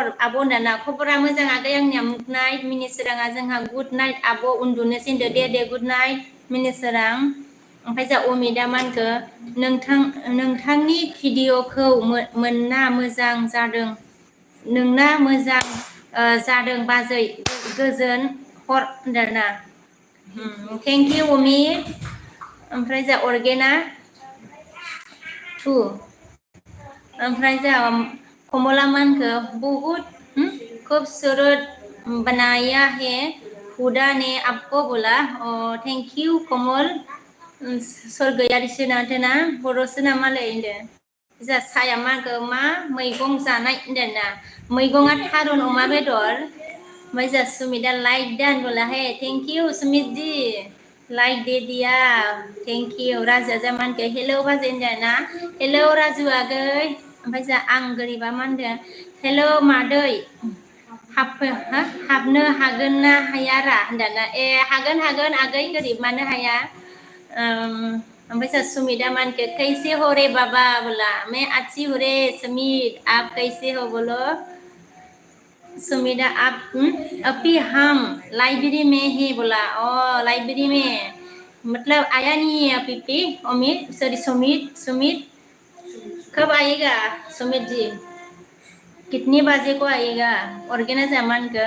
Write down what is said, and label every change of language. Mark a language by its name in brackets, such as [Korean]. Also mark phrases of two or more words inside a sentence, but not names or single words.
[Bodo] आब' होनदाना खबरा मोजां आगै आंनिया [English] mug night [Bodo] मिनिसोराङा जोंहा [English] good night [Bodo] आब' उन्दुनोसै होनदो दे [English] good night [Bodo] मिनिसोरां ओमफ्राय जा अमितआ मा होनखो नोंथांनि भिडिअ'खौ मोनना मोजां जादों नोंना मोजां जादों बाजै गोजोन हर होनदोंना [English] thank you [Bodo] अमित ओमफ्राय जा ऑर्गेना ओमफ्राय जा कमला मा होनखो [Hindi] बहुत खूबसूरत बनाया है खुदा ने आपको बोला [English] thank you [Hindi] कमल [Bodo] स्वर्गयारिसो नाथोना बर'सो नामालाय होनदो जा साया मा होनखो मा मैगं जानाय होनदोंना मैगङा थारुन अमा बेदर ओमफ्राय जा सुमितआ [Hindi] लाइक दान बोला है [English] thank you [Hindi] सुमित जी लाइक दे दिया [English] thank you [Bodo] राजुआ जा मा होनखो हेलौ बाजै होनदोंना हेलौ राजु आगै ओमफ्राय जा आं गोरिबा मा होनदों हेलौ मादै हाबनो हागोन ना हाया रा होनदाना ए हागोन आगै गोरिब मानो हाया ओमफ्राय जोंहा सुमिता [Hindi] मान के कैसे हो रे बाबा बोला मैं अच्छी हूँ रे सुमित आप कैसे हो बोलो सुमिता आप अभी हम लाइब्रेरी में ही बोला ओ लाइब्रेरी में मतलब आया नहीं है अभी पे अमित सॉरी सुमित सुमित कब आएगा सुमित जी कितने बजे को आएगा ऑर्गेनाइजर मान कर